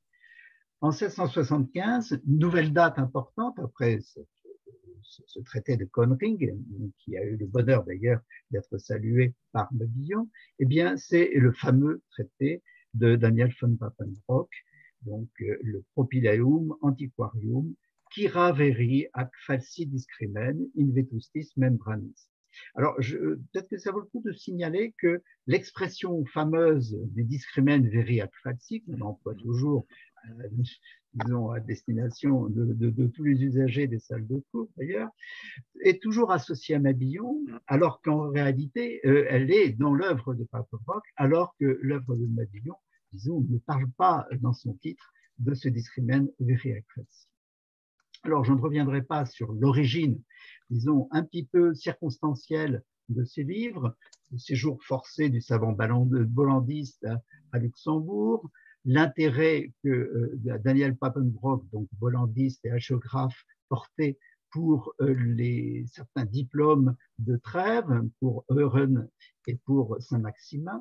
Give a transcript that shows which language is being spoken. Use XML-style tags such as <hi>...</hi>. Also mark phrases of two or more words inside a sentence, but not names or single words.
<fr>En 1775, nouvelle date importante après ce traité de Conring, qui a eu le bonheur d'ailleurs d'être salué par Mabillon, eh bien, c'est le fameux traité de Daniel von Papenbrock, donc le Propilaeum Antiquarium, Quira veri ac falsi discrimen in vetustis membranis. Alors, peut-être que ça vaut le coup de signaler que l'expression fameuse du</fr> <la>discrimen veri ac falsi,</la> <fr>qu'on emploie toujours disons, à destination de tous les usagers des salles de cours d'ailleurs, est toujours associée à Mabillon, alors qu'en réalité, elle est dans l'œuvre de Papenbrock, alors que l'œuvre de Mabillon, disons, ne parle pas dans son titre de ce</fr> <la>discrimen veri ac falsi.</la> <fr>Alors, je ne reviendrai pas sur l'origine, disons, un petit peu circonstancielle de ces livres, le séjour forcé du savant bollandiste à Luxembourg, l'intérêt que Daniel Papenbrock, donc bollandiste et hagiographe, portait pour certains diplômes de Trèves, pour Euren et pour Saint-Maximin.</fr>